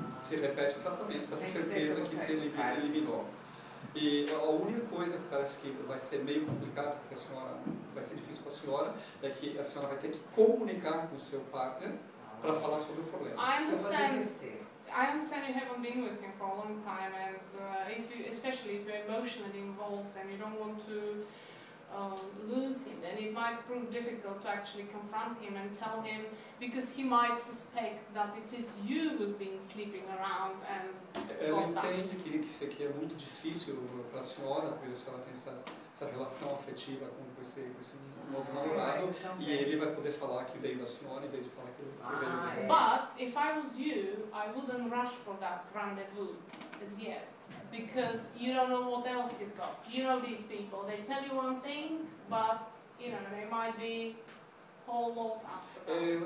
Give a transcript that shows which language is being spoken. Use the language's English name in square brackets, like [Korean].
[Portuguese] Se repete o tratamento para ter certeza que se eliminou. E a única coisa que parece que vai ser meio complicado, porque a senhora vai ser difícil para a senhora, é que a senhora vai ter que comunicar com o seu partner para falar sobre o problema. [English] I [Portuguese] Eu vou [English] understand. [Portuguese] desistir. [English] I understand you haven't been with him for a long time, and especially if you're emotionally involved and you don't want to lose him, then it might prove difficult to actually confront him and tell him, because he might suspect that it is you who's been sleeping around and [Portuguese] Ela [English] got that. [Portuguese] entende que isso aqui é muito difícil para a senhora, porque a senhora tem essa relação afetiva com esse novo namorado, e ele vai poder falar que veio da senhora em vez de falar que veio dele. [English] But if I was you, I wouldn't rush for that rendezvous as yet, because you don't know what else he's got. You know these people, they tell you one thing, but you know, they might be a whole lot after that.